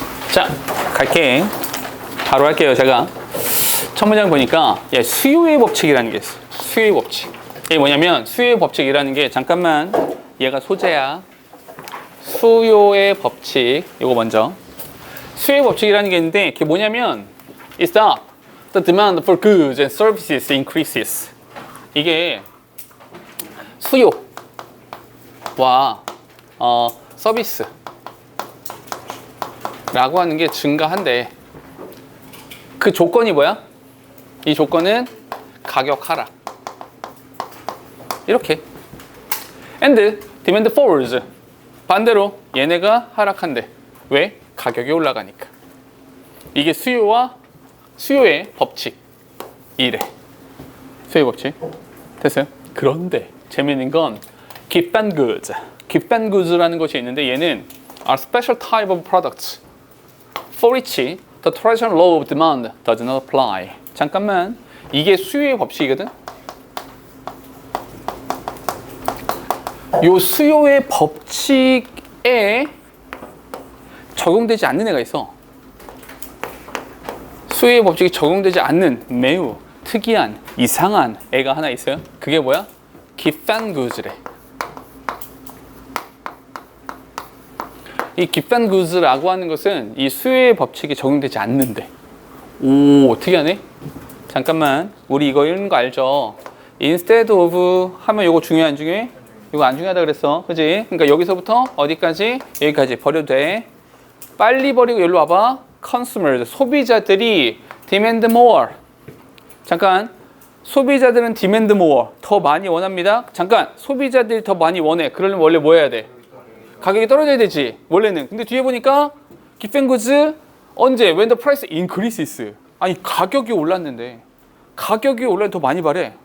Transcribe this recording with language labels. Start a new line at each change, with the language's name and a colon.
Korean: 자, 갈게. 바로 할게요. 제가 첫 문장 보니까 수요의 법칙이라는 게 있어요. 수요의 법칙. 이게 뭐냐면 수요의 법칙이라는 게 잠깐만 얘가 소재야. 수요의 법칙. 이거 먼저. 수요의 법칙이라는 게 있는데 그게 뭐냐면
English: It's that the demand for goods and services increases.
Korean: 이게 수요와 서비스 라고 하는 게 증가한대. 그 조건이 뭐야? 이 조건은 가격 하락. 이렇게.
English: And demand falls.
Korean: 반대로 얘네가 하락한대. 왜? 가격이 올라가니까. 이게 수요의 법칙. 이래. 수요의 법칙. 됐어요? 그런데 재미있는 건 gift and goods.
English: gift and goods라는
Korean: 것이 있는데 얘는
English: are special type of products for which the traditional law of demand does not apply.
Korean: 잠깐만. 이게 수요의 법칙이거든? 요 수요의 법칙에 적용되지 않는 애가 있어. 수요의 법칙이 적용되지 않는 매우 특이한 이상한 애가 하나 있어요. 그게 뭐야? gift and goods래. 이 gift and goods라고 하는 것은 이 수요의 법칙이 적용되지 않는데. 오, 특이하네. 잠깐만, 우리 이거 읽는 거 알죠? instead of 하면 이거 중요해 안 중요해? 이거 안 중요하다 그랬어, 그지? 그러니까 여기서부터 어디까지? 여기까지 버려도 돼. 빨리 버리고 여기로 와봐.
English: consumers,
Korean: 소비자들이
English: demand more.
Korean: 잠깐, 소비자들은
English: demand more,
Korean: 더 많이 원합니다. 잠깐, 소비자들이 더 많이 원해. 그러려면 원래 뭐 해야 돼? 가격이 떨어져야 되지, 원래는. 근데 뒤에 보니까 gift and goods 언제?
English: when the price increases.
Korean: 아니, 가격이 올랐는데 가격이 올라야 더 많이 바래.